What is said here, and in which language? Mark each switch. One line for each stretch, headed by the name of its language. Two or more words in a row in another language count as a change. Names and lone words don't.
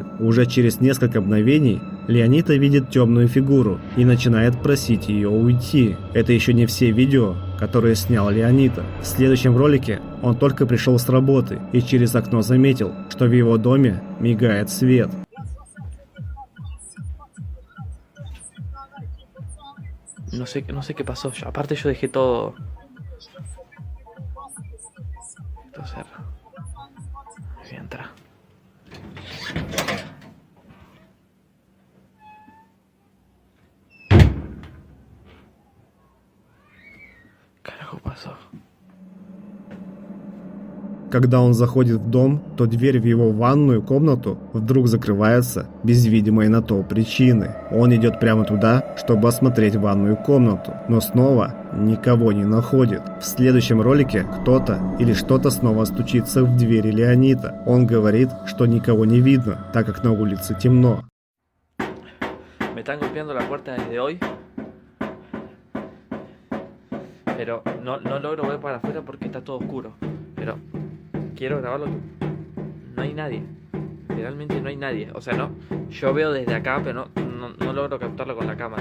Russian: Уже через несколько мгновений Леонида видит темную фигуру и начинает просить ее уйти. Это еще не все видео, которые снял Леонида. В следующем ролике он только пришел с работы и через окно заметил, что в его доме мигает свет.
Spanish: No sé qué pasó. Aparte yo dejé todo... Esto cerrado. Voy a entrar. Carajo pasó.
Russian: Когда он заходит в дом, то дверь в его ванную комнату вдруг закрывается без видимой на то причины. Он идет прямо туда, чтобы осмотреть ванную комнату, но снова никого не находит. В следующем ролике кто-то или что-то снова стучится в двери Леонида. Он говорит, что никого не видно, так как на улице темно.
Spanish: Me están golpeando la puerta desde hoy. Pero no logro ver para afuera porque está todo oscuro. Pero quiero grabarlo. No hay nadie. Realmente no hay nadie. O sea, no. Yo veo desde acá, pero no logro captarlo con la cámara.